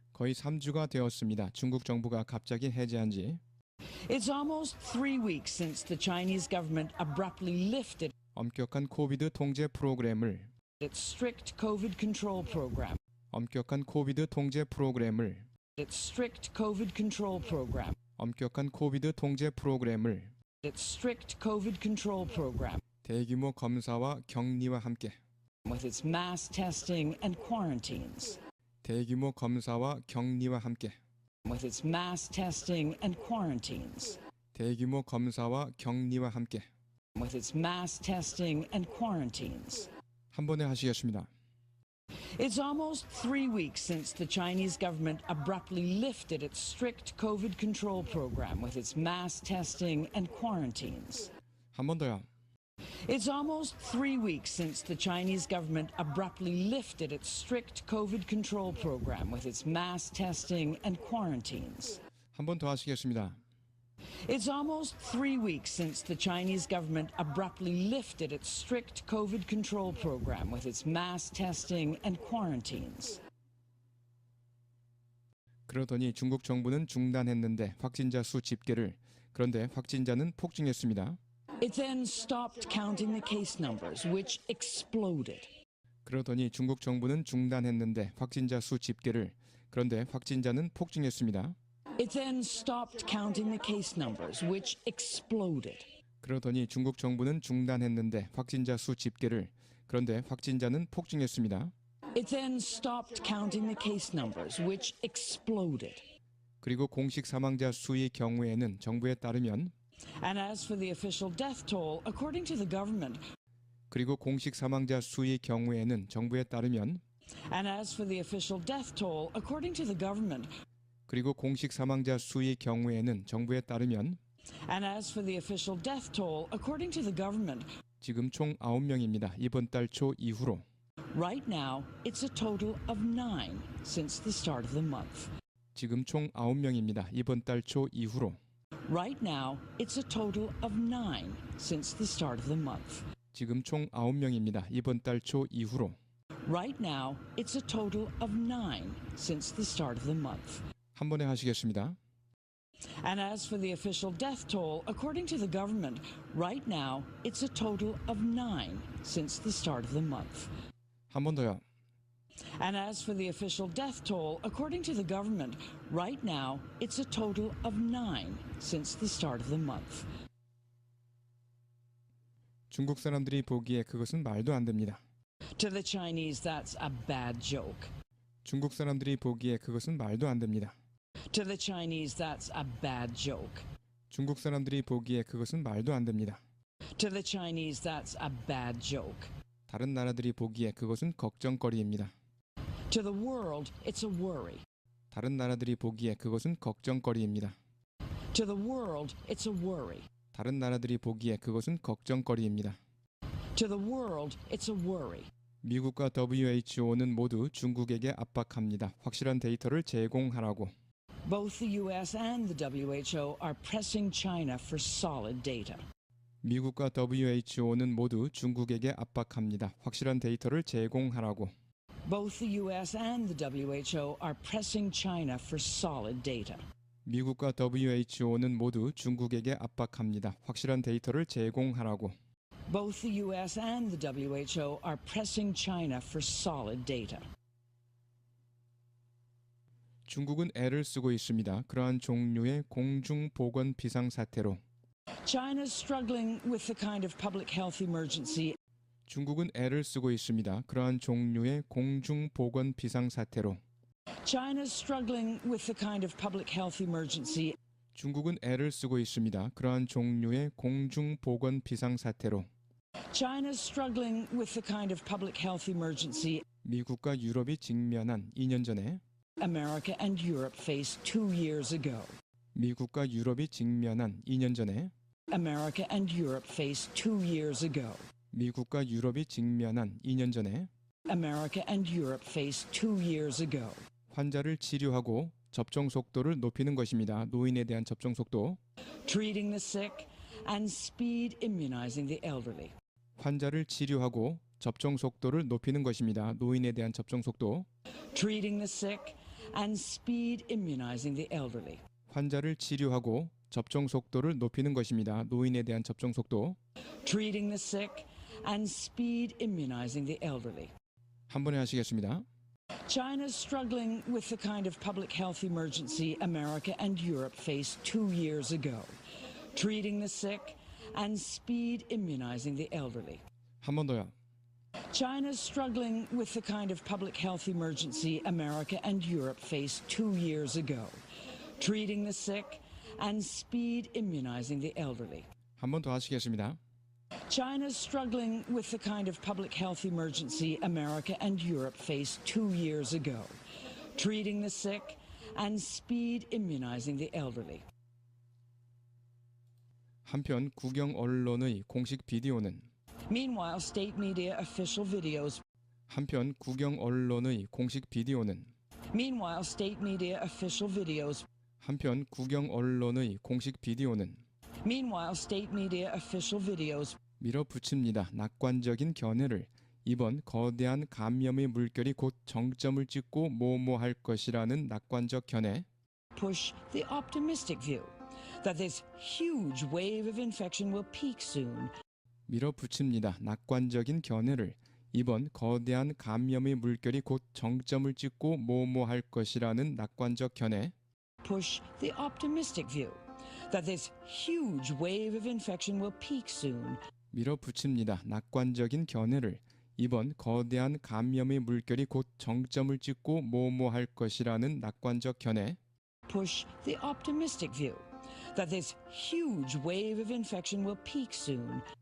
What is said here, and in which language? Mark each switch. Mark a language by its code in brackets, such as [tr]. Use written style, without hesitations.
[ko] 거의 3주가 되었습니다. 중국 정부가 갑자기 해제한 지. [en] It's almost 3 weeks since the Chinese government abruptly lifted [ko] 엄격한 코비드 통제 프로그램을 [en] its strict COVID control program. [ko] 엄격한 코비드 통제 프로그램을 [en] Its strict COVID control program. [ko] 엄격한 코비드 통제 프로그램을 [en] Its strict COVID control program. [ko] 대규모 검사와 격리와 함께 [en] With its mass testing and quarantines. [ko] 대규모 검사와 격리와 함께 [en] With its mass testing and quarantines. [ko] 대규모 검사와 격리와 함께 [en] With its mass testing and quarantines. [ko] 한 번에 하시겠습니다. [en] It's almost 3 weeks since the Chinese government abruptly lifted its strict COVID control program with its mass testing and quarantines. [ko] 한 번 더요. [en] It's almost 3 weeks since the Chinese government abruptly lifted its strict COVID control program with its mass testing and quarantines. [ko] 한 번 더 하시겠습니다. [en] It's almost 3 weeks since the Chinese government abruptly lifted its strict COVID control program with its mass testing and quarantines. [ko] 그러더니 중국 정부는 중단했는데 확진자 수 집계를 그런데 확진자는 폭증했습니다. [en] It then stopped counting the case numbers, which exploded. [ko] 그러더니 중국 정부는 중단했는데 확진자 수 집계를. 그런데 확진자는 폭증했습니다. [en] It then stopped counting the case numbers, which exploded. [ko] 그러더니 중국 정부는 중단했는데 확진자 수 집계를. 그런데 확진자는 폭증했습니다. [en] It then stopped counting the case numbers, which exploded. [ko] 그리고 공식 사망자 수의 경우에는 정부에 따르면 [en] And as for the official death toll, according to the government, [ko] 그리고 공식 사망자 수의 경우에는 정부에 따르면 [en] and as for the official death toll, according to the government, [ko] 그리고 공식 사망자 수의 경우에는 정부에 따르면 [en] and as for the official death toll, according to the government, [ko] 지금 총 9명입니다. 이번 달 초 이후로. [en] right now it's a total of 9 since the start of the month. [ko] 지금 총 9명입니다. 이번 달 초 이후로. [en] Right now it's a total of 9 since the start of the month. [ko] 지금 총 9명입니다. 이번 달 초 이후로. [en] Right now it's a total of 9 since the start of the month. [ko] 한 번에 하시겠습니다. [en] And as for the official death toll, according to the government, right now it's a total of 9 since the start of the month. [ko] 한 번 더요. [en] And as for the official death toll, according to the government, right now it's a total of 9 since the start of the month. [ko] 중국 사람들이 보기에 그것은 말도 안 됩니다. [en] To the Chinese, that's a bad joke. [ko] 중국 사람들이 보기에 그것은 말도 안 됩니다. [en] To the Chinese, that's a bad joke. [ko] 중국 사람들이 보기에 그것은 말도 안 됩니다. [en] To the Chinese, that's a bad joke. [ko] 다른 나라들이 보기에 그것은 걱정거리입니다. [en] To the world, it's a worry. [ko] 다른 나라들이 보기에 그것은 걱정거리입니다. [en] To the world, it's a worry. [ko] 다른 나라들이 보기에 그것은 걱정거리입니다. [en] To the world, it's a worry. [ko] 미국과 WHO는 모두 중국에게 압박합니다. 확실한 데이터를 제공하라고. [en] Both the US and the WHO are pressing China for solid data. [ko] 미국과 WHO는 모두 중국에게 압박합니다. 확실한 데이터를 제공하라고. [en] Both the US and the WHO are pressing China for solid data. [ko] 미국과 WHO는 모두 중국에게 압박합니다. 확실한 데이터를 제공하라고. [en] Both the US and the WHO are pressing China for solid data. [ko] 중국은 애를 쓰고 있습니다. 그러한 종류의 공중보건 비상사태로. [en] China is struggling with the kind of public health emergency. [ko] 중국은 애를 쓰고 있습니다. 그러한 종류의 공중보건 비상사태로. [en] China is struggling with the kind of public health emergency. [ko] 중국은 애를 쓰고 있습니다. 그러한 종류의 공중보건 비상사태로. [en] China is struggling with the kind of public health emergency [ko] 미국과 유럽이 직면한 2년 전에 [en] America and Europe faced 2 years ago. [ko] 미국과 유럽이 직면한 2년 전에 [en] America and Europe faced 2 years ago. [ko] 미국과 유럽이 직면한 2년 전에 [en] America and Europe faced 2 years ago. [ko] 환자를 치료하고 접종 속도를 높이는 것입니다. 노인에 대한 접종 속도. [en] Treating the sick and speed immunizing the elderly. [ko] 환자를 치료하고 접종 속도를 높이는 것입니다. 노인에 대한 접종 속도. [en] Treating the sick and speed immunizing the elderly. [ko] 환자를 치료하고 접종 속도를 높이는 것입니다. 노인에 대한 접종 속도. [en] Treating the sick and speed immunizing the elderly. [ko] 한 번에 하시겠습니다. [en] China is struggling with the kind of public health emergency America and Europe faced 2 years ago. Treating the sick and speed immunizing the elderly. [ko] 한 번 더요. [en] China is struggling with the kind of public health emergency America and Europe faced 2 years ago. Treating the sick and speed immunizing the elderly. [ko] 한 번 더 하시겠습니다. [en] China is struggling with the kind of public health emergency America and Europe faced 2 years ago. Treating the sick and speed immunizing the elderly. [ko] 한편 국영 언론의 공식 비디오는 [en] Meanwhile, state media official videos. [ko] 한편 국영 언론의 공식 비디오는 [en] Meanwhile, state media official videos. [ko] 한편 국영 언론의 공식 비디오는 [en] Meanwhile, state media official videos. [ko] 밀어붙입니다. 낙관적인 견해를. 이번 거대한 감염의 물결이 곧 정점을 찍고 뭐뭐할 것이라는 낙관적 견해. [en] Push the optimistic view that this huge wave of infection will peak soon [ko] 밀어붙입니다. 낙관적인 견해를 이번 거대한 감염의 물결이 곧 정점을 찍고 뭐뭐할 것이라는 낙관적 견해. [en] push the optimistic view that this huge wave of infection will peak soon [ko] 밀어붙입니다. 낙관적인 견해를 이번 거대한 감염의 물결이 곧 정점을 찍고 뭐뭐할 것이라는 낙관적 견해. [en] push the optimistic view that this huge wave of infection will peak soon